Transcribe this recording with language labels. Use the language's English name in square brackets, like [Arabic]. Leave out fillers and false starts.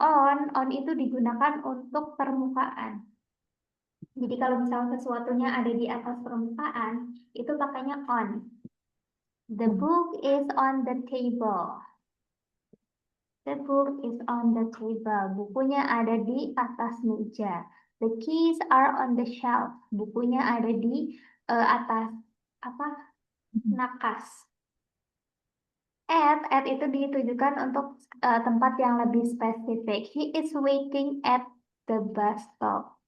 [Indonesian] on itu digunakan untuk permukaan. Jadi kalau misal sesuatunya ada di atas permukaan, itu pakainya on. [English] The Hmm. book is on the table. The book is on the table. [Indonesian] Bukunya ada di atas meja. [English] The keys are on the shelf. [Indonesian] Bukunya ada di atas apa? Nakas. At itu ditujukan untuk tempat yang lebih spesifik. [English] He is waiting at the bus stop.